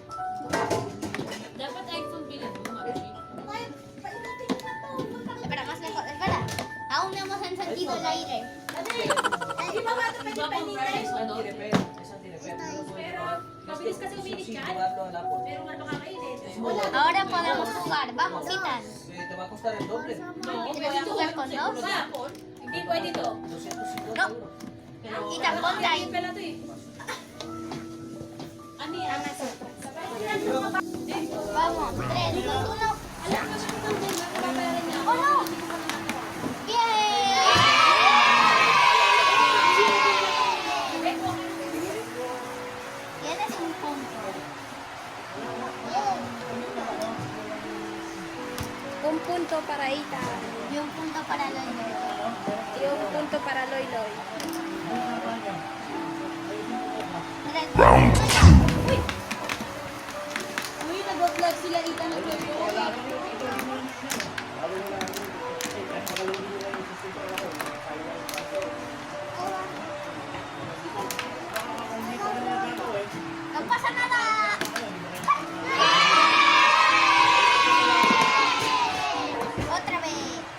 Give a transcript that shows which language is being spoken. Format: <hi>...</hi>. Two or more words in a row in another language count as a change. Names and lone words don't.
<tl>Dapat iPhone bilhin mo,</tl> <es>Espera, más lejos, espera. Aún no hemos encendido el aire. Ahora podemos jugar. Vamos, Ethan. Te va a costar el doble. ¿Quieres jugar con dos?</es> <tl>Hindi pwede to.</tl> <es>No. Ethan, ponte ahí.</es> <tl>Ano yan?</tl> <es>Vamos, 3, 2, 1. ¡Oh, no! ¡Bien! Tienes un punto. Un punto para Ita Y un punto para Loyo. y un punto para Loy Loy.</es> <en>Round 2.</en> <tl>Uy, nag-vlog sila Ita ng</tl> <es>No pasa nada. Otra vez.</es>